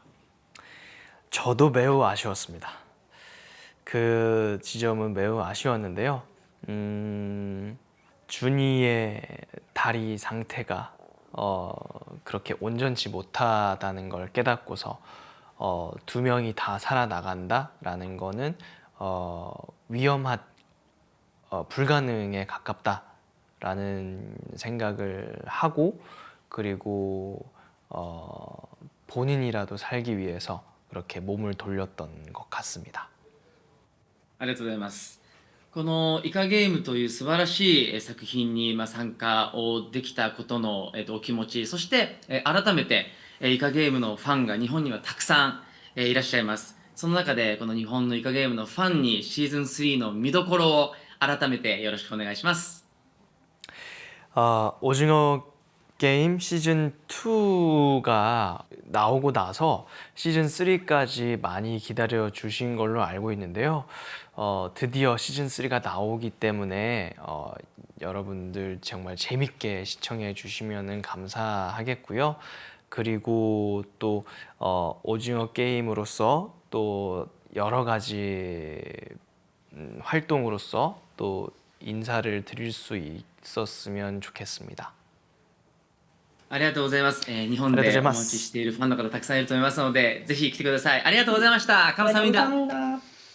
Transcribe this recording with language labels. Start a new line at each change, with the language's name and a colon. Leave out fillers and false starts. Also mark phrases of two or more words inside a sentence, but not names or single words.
Korean: 저도 매우 아쉬웠습니다. 그 지점은 매우 아쉬웠는데요. 준이의 다리 상태가 그렇게 온전치 못하다는 걸 깨닫고서 두 명이 다 살아나간다라는 거는 위험한 불가능에 가깝다라는 생각을 하고 그리고 본인이라도 살기 위해서 그렇게 몸을 돌렸던 것 같습니다.
Japanese: ありがとうございます。このイカゲームという素晴らしい作品に参加をできたことのお気持ち、そして改めてイカゲームのファンが日本にはたくさんいらっしゃいます。その中でこの日本のイカゲームのファンにシーズン3の見どころを改めてよろしくお願いします。
Korean: 오징어 게임 시즌 2가 나오고 나서 시즌 3까지 많이 기다려 주신 걸로 알고 있는데요. 드디어 시즌 3가 나오기 때문에 여러분들 정말 재밌게 시청해 주시면 감사하겠고요. 그리고 또 오징어 게임으로서 또 여러 가지 활동으로서 또 인사를 드릴 수 있었으면 좋겠습니다.
Japanese: ありがとうございます。日本でお待ちしありがとうございます。ているファンの方たくさんいると思いますので、ぜひ来てください。ありがとうございました。カムサハミダ。